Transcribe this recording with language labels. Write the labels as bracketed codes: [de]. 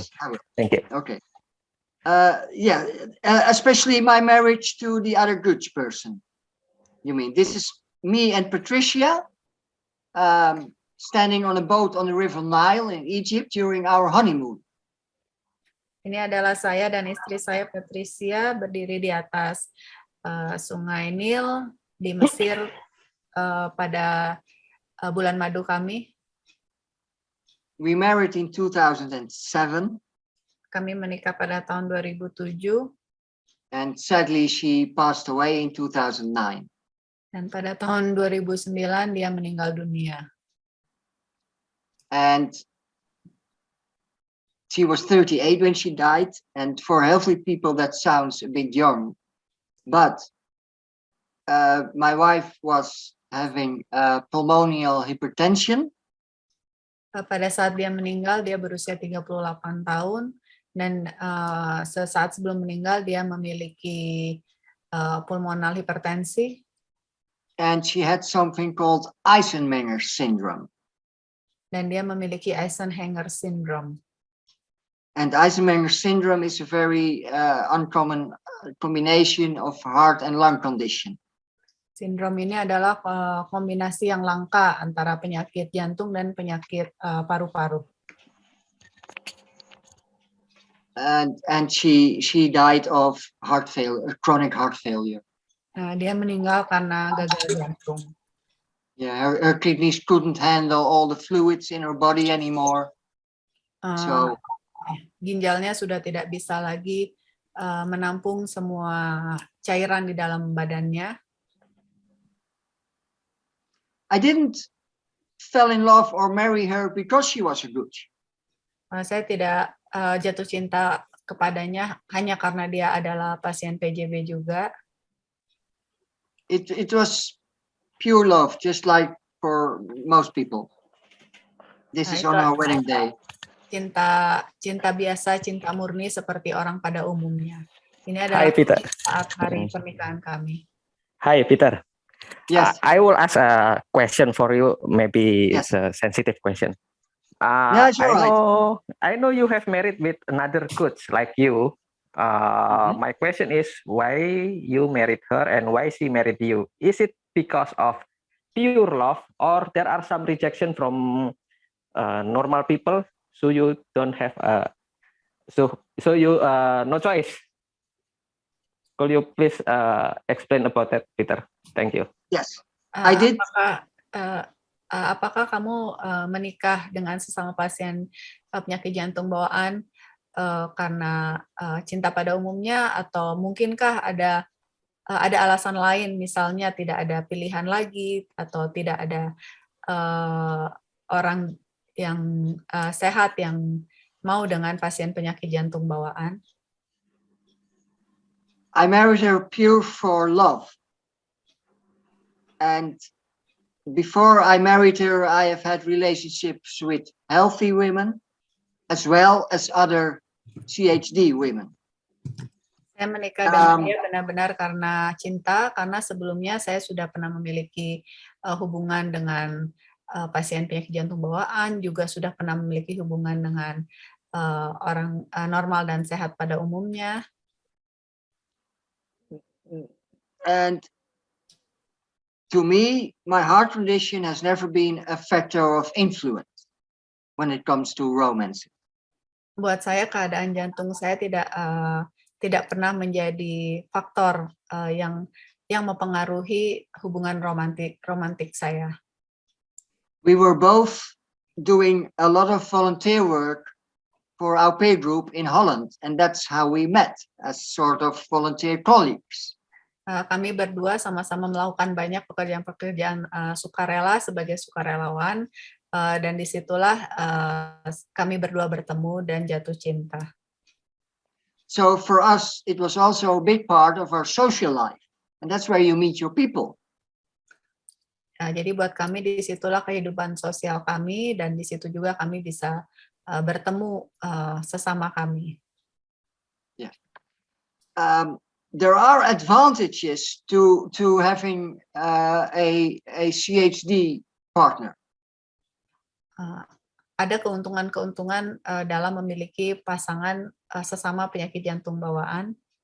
[en] Yes, I will. Thank you. Okay. Especially my marriage to the other good person. You mean this is me and Patricia standing on a boat on the River Nile in Egypt during our honeymoon. [id] Ini adalah saya dan istri saya Patricia berdiri di atas Sungai Nil di Mesir pada bulan madu kami. [en] We married in 2007. [id] Kami menikah pada tahun 2007. [en] And sadly, she passed away in 2009. [id] Dan pada tahun 2009 dia meninggal dunia. [en] And she was 38 when she died. And for healthy people, that sounds a bit young. But my wife was having pulmonal hypertension. [id] Pada saat dia meninggal, dia berusia 38 tahun. Dan sesaat sebelum meninggal, dia memiliki pulmonal hipertensi. [en] And she had something called Eisenmenger syndrome. [id] Dan dia memiliki Eisenmenger syndrome. [en] And Eisenmenger syndrome is a very uncommon combination of heart and lung condition. [id] Sindrom ini adalah kombinasi yang langka antara penyakit jantung dan penyakit paru-paru. [en] And she died of heart failure, chronic heart failure. [id] Dia meninggal karena gagal jantung. [en] Yeah, her kidneys couldn't handle all the fluids in her body anymore. So [id] ginjalnya sudah tidak bisa lagi menampung semua cairan di dalam badannya. [en] I didn't fall in love or marry her because she was a good. [id] Saya tidak jatuh cinta kepadanya hanya karena dia adalah pasien PJB juga. [en] It was pure love, just like for most people. This is on our wedding day. [id] Cinta biasa, cinta murni seperti orang pada umumnya. Ini adalah saat hari pernikahan kami. [en] Hi, Peter. Yes. I will ask a question for you. Maybe it's a sensitive question. Yeah, sure, I know you have married with another coach like you. My question is, why you married her and why she married you? Is it because of pure love, or there are some rejection from normal people, so you don't have so you no choice? Could you please explain about that, Peter? Thank you. Yes, I did. [id] Apakah kamu menikah dengan sesama pasien penyakit jantung bawaan karena cinta pada umumnya, atau mungkinkah ada alasan lain, misalnya tidak ada pilihan lagi, atau tidak ada orang sehat yang mau dengan pasien penyakit jantung bawaan? [en] I married her pure for love. And before I married her, I have had relationships with healthy women as well as other CHD women. [id] Saya menikah dengan dia benar-benar karena cinta, karena sebelumnya saya sudah pernah memiliki hubungan dengan pasien penyakit jantung bawaan, juga sudah pernah memiliki hubungan dengan orang normal dan sehat pada umumnya. [en] And to me, my heart condition has never been a factor of influence when it comes to romance. [id] Buat saya keadaan jantung saya tidak pernah menjadi faktor yang mempengaruhi hubungan romantik saya. [en] We were both doing a lot of volunteer work for our peer group in Holland, and that's how we met, as sort of volunteer colleagues. [id] Kami berdua sama-sama melakukan banyak pekerjaan-pekerjaan sukarela sebagai sukarelawan, dan disitulah kami berdua bertemu dan jatuh cinta. [en] So for us, it was also a big part of our social life, and that's where you meet your people. [id] Jadi buat kami disitulah kehidupan sosial kami, dan di situ juga kami bisa bertemu sesama kami. [en] Yeah. There are advantages to having a CHD partner. [id] Ada keuntungan-keuntungan dalam memiliki pasangan sesama penyakit jantung bawaan.